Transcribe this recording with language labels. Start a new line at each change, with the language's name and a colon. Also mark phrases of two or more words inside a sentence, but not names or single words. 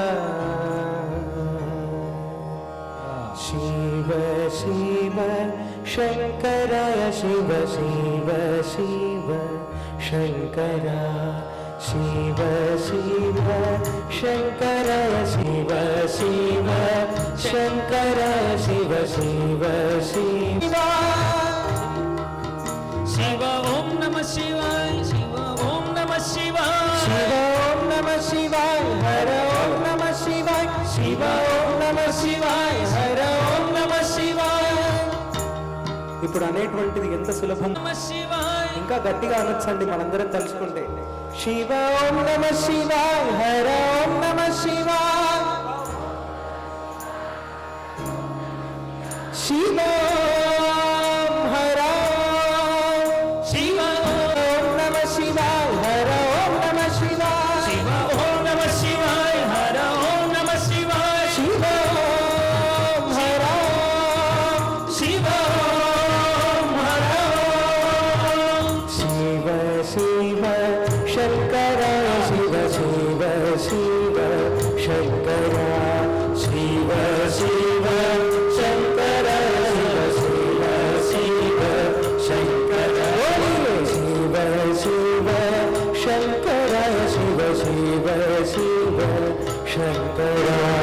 Sanskrit: शिव शिव शङ्कराय शिव शिव शिव शङ्करा शिव शिव शङ्कराय शिव शिव शङ्कराय शिव शिव शिव शिव ओम नमः शिवाय शिव ओम नमः शिवाय शिव ओम नमः शिवाय हर ओम नमः शिवाय शिव ओम नमः शिवाय हर ओम नमः शिवाय
Telugu: ఇప్పుడు అనేటువంటిది ఎంత సులభం
Sanskrit: नमः शिवाय
Telugu: ఇంకా గట్టిగా అనొచ్చండి మనందరం తలుచుకుంటే
Sanskrit: శివ ఓం నమః శివాయ హర ఓం నమః శివాయ శివ ఓం హర शिव ఓం నమః శివాయ హర ఓం నమః శివాయ शिव ओम नमः शिवाय हर ओम नमः शिवाय శివ ఓం హర शिव ओम हर शिव शिव शङ्करा शिव शिव शिव शङ्करा शिव शिव शङ्करा शिव शिव शिव शङ्करा शिव शिव शङ्करा शिव शिव शिव शङ्करा